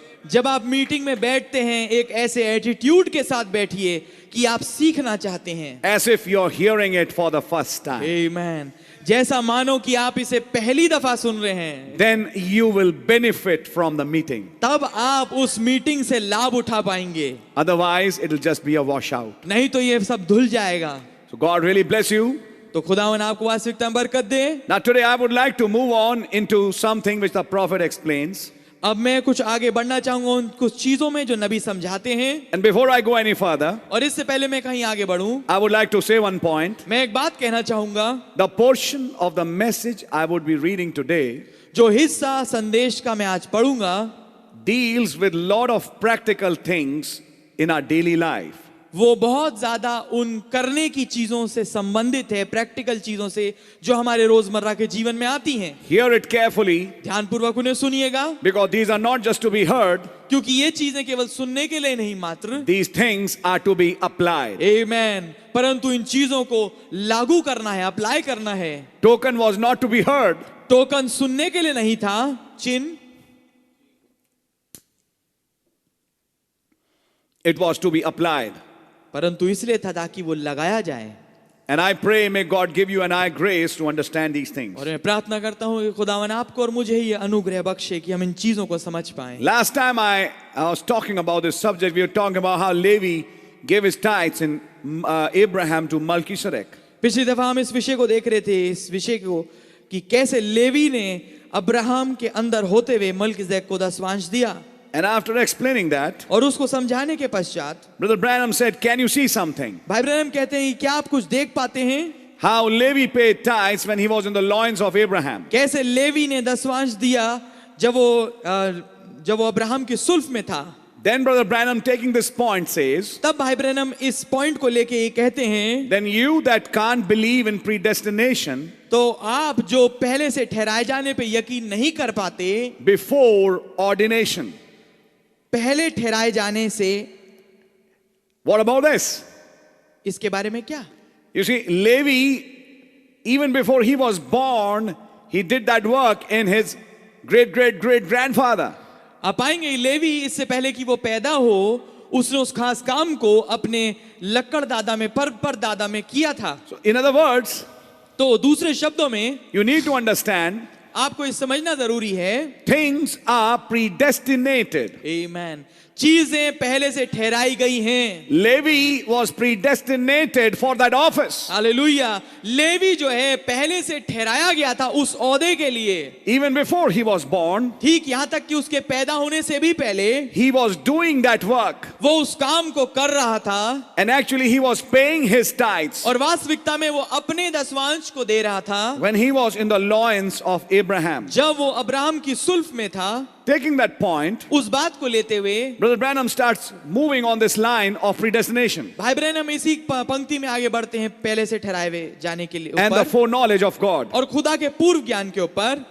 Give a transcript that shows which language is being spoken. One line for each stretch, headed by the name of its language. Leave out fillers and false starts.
Hindi: जब आप मीटिंग में बैठते हैं एक ऐसे एटीट्यूड के साथ बैठिए कि आप सीखना चाहते हैं।
English: As if you're hearing it for the first time.
Hindi: आमीन। जैसा मानो कि आप इसे पहली दफा सुन रहे हैं।
English: Then you will benefit from the meeting.
Hindi: तब आप उस मीटिंग से लाभ उठा पाएंगे,
English: Otherwise, it'll just be a washout.
Hindi: नहीं तो ये सब धुल जाएगा।
English: So God really bless you.
Hindi: तो खुदावन आपको वास्तविकता में बरकत दे।
English: Now today I would like to move on into something which the prophet explains.
Hindi: अब मैं कुछ आगे बढ़ना चाहूंगा उन कुछ चीजों में जो नबी समझाते हैं।
English: And before I go any further,
Hindi: और इससे पहले मैं कहीं आगे बढ़ूं,
English: I would like to say one point.
Hindi: मैं एक बात कहना चाहूंगा।
English: The portion of the message I would be reading today
Hindi: जो हिस्सा संदेश का मैं आज पढ़ूंगा
English: deals with lot of practical things in our daily life.
Hindi: वो बहुत ज्यादा उन करने की चीजों से संबंधित है, प्रैक्टिकल चीजों से जो हमारे रोजमर्रा के जीवन में आती हैं।
English: Hear it carefully
Hindi: ध्यानपूर्वक उन्हें सुनिएगा,
English: because these are not just to be heard,
Hindi: क्योंकि ये चीजें केवल सुनने के लिए नहीं मात्र,
English: these things are to be applied.
Hindi: आमीन, परंतु इन चीजों को लागू करना है, अप्लाई करना है।
English: Token was not to be heard,
Hindi: token सुनने के लिए नहीं था, चिन्ह
English: it was to be applied.
Hindi: परंतु इसलिए था ताकि वो लगाया जाए।
English: And I pray may God give you an eye grace to understand these things.
Hindi: और मैं प्रार्थना करता हूँ कि खुदावन आपको और मुझे ये अनुग्रह बख्शे कि हम इन चीजों को समझ पाएं।
English: Last time I was talking about this subject, we were talking about how Levi gave his tithes in Abraham to Melchizedek.
Hindi: पिछली दफा हम इस विषय को देख रहे थे, इस विषय को कि कैसे लेवी ने अब्राहम के अंदर होते हुए मल्कीसेदेक को दसवांश दिया।
English: And after explaining that,
Hindi: और उसको समझाने के पश्चात
English: Brother Branham said, can you see something?
Hindi: भाई ब्रैनम कहते हैं क्या आप कुछ देख पाते हैं?
English: How Levi paid tithes when he was in the loins of Abraham.
Hindi: कैसे लेवी ने दसवांश दिया जब वो अब्राहम की सुल्फ में था।
English: Then Brother Branham taking this point says,
Hindi: तब भाई ब्रैनम इस पॉइंट को लेके ये कहते हैं,
English: then you that can't believe in predestination,
Hindi: तो आप जो पहले से ठहराए जाने पे यकीन नहीं कर पाते,
English: before ordination.
Hindi: पहले ठहराए जाने से,
English: What about this?
Hindi: इसके बारे में क्या?
English: You see, Levi, even before he was born, he did that work in his great-great-great-grandfather.
Hindi: आप पाएंगे लेवी इससे पहले कि वो पैदा हो, उसने उस खास काम को अपने लक्कड़ दादा में, पर दादा में किया था।
English: So, in other words,
Hindi: तो दूसरे शब्दों में
English: you need to understand,
Hindi: आपको ये समझना जरूरी है,
English: things are predestinated.
Hindi: आमीन, चीजें पहले से ठहराई गई हैं।
English: Levi was predestinated for that office.
Hindi: Hallelujah. Levy जो है पहले से ठहराया गया था उस ओहदे के लिए।
English: Even before he was born,
Hindi: ठीक यहाँ तक कि उसके पैदा होने से भी पहले
English: he was doing that work.
Hindi: वो उस काम को कर रहा था,
English: And actually he was paying his tithes
Hindi: और वास्तविकता में वो अपने दसवांश को दे रहा था
English: when he was in the loins of Abraham.
Hindi: जब वो अब्राहम की सुल्फ में था।
English: Taking that point,
Hindi: उस बात को लेते हुए
English: Brother Branham starts moving on this line of predestination
Hindi: भाई ब्रैनम इसी पंक्ति में आगे बढ़ते हैं, पहले से ठहराए हुए जाने के लिए
English: and the
Hindi: ऊपर
English: foreknowledge of God.
Hindi: और खुदा के पूर्व ज्ञान के ऊपर।